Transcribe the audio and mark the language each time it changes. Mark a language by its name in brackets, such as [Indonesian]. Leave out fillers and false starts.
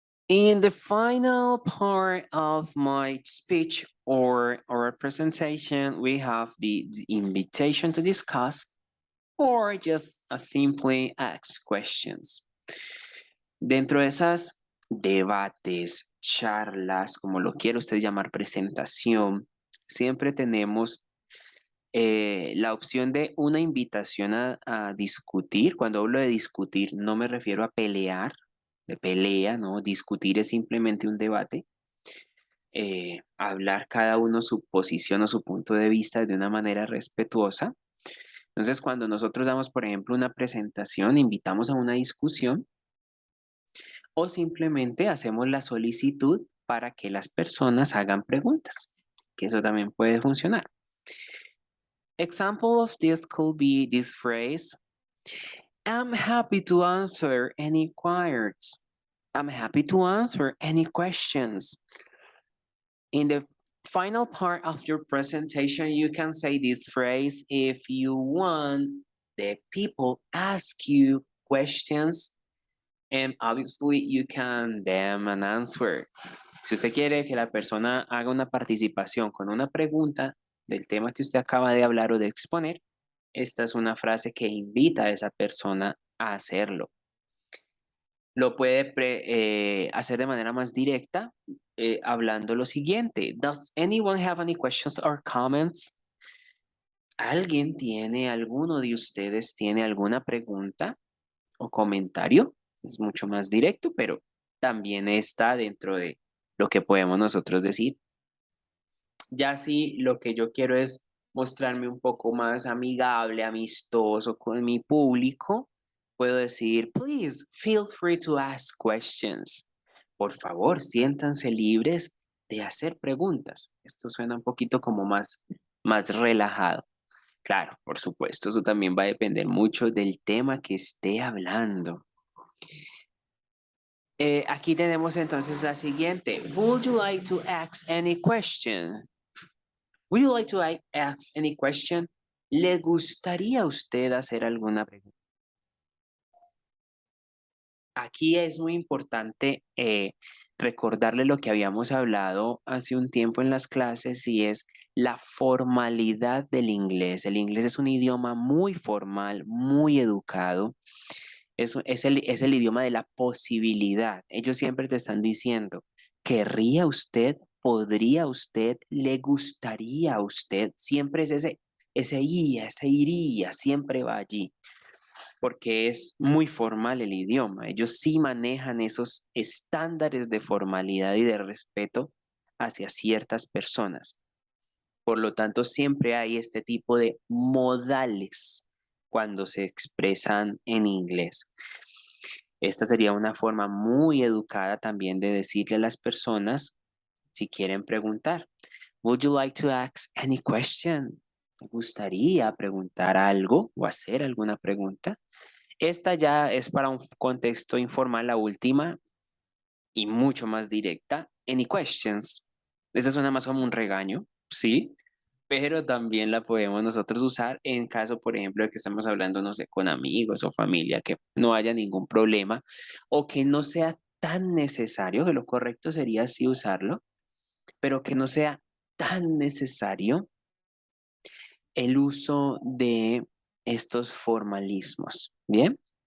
[English] In the final part of my speech or presentation, we have the invitation to discuss or just simply ask questions. [Spanish] Dentro de esas debates, charlas, como lo quiere usted llamar, presentación, siempre tenemos la opción de una invitación a discutir. Cuando hablo de discutir, no me refiero a pelear, de pelea, ¿no? Discutir es simplemente un debate. Hablar cada uno su posición o su punto de vista de una manera respetuosa. Entonces, cuando nosotros damos, por ejemplo, una presentación, invitamos a una discusión o simplemente hacemos la solicitud para que las personas hagan preguntas, que eso también puede funcionar. [English] Example of this could be this phrase, I'm happy to answer any inquiries. I'm happy to answer any questions. In the final part of your presentation, you can say this phrase if you want the people ask you questions, and obviously you can them an answer. [Spanish] Si usted quiere que la persona haga una participación con una pregunta del tema que usted acaba de hablar o de exponer, esta es una frase que invita a esa persona a hacerlo. Lo puede hacer de manera más directa hablando lo siguiente. [English] Does anyone have any questions or comments? [Spanish] ¿Alguno de ustedes tiene alguna pregunta o comentario? Es mucho más directo, pero también está dentro de lo que podemos nosotros decir. Ya si lo que yo quiero es mostrarme un poco más amigable, amistoso con mi público, puedo decir, [English] please feel free to ask questions. [Spanish] Por favor, siéntanse libres de hacer preguntas. Esto suena un poquito como más relajado. Claro, por supuesto, eso también va a depender mucho del tema que esté hablando. Aquí tenemos entonces la siguiente. [English] Would you like to ask any question? Would you like to ask any question? [Spanish] ¿Le gustaría a usted hacer alguna pregunta? Aquí es muy importante recordarle lo que habíamos hablado hace un tiempo en las clases y es la formalidad del inglés. El inglés es un idioma muy formal, muy educado. Es el idioma de la posibilidad. Ellos siempre te están diciendo, ¿querría usted? ¿Podría usted? ¿Le gustaría a usted? Siempre es ese iría, siempre va allí porque es muy formal el idioma. Ellos sí manejan esos estándares de formalidad y de respeto hacia ciertas personas. Por lo tanto, siempre hay este tipo de modales cuando se expresan en inglés. Esta sería una forma muy educada también de decirle a las personas si quieren preguntar. [English] Would you like to ask any question? [Spanish] ¿Te gustaría preguntar algo o hacer alguna pregunta? Esta ya es para un contexto informal, la última y mucho más directa. [English] Any questions? [Spanish] Esa suena más como un regaño, sí, pero también la podemos nosotros usar en caso, por ejemplo, de que estamos hablando, no sé, con amigos o familia, que no haya ningún problema o que no sea tan necesario, que lo correcto sería así usarlo, pero que no sea tan necesario el uso de estos formalismos. Bien.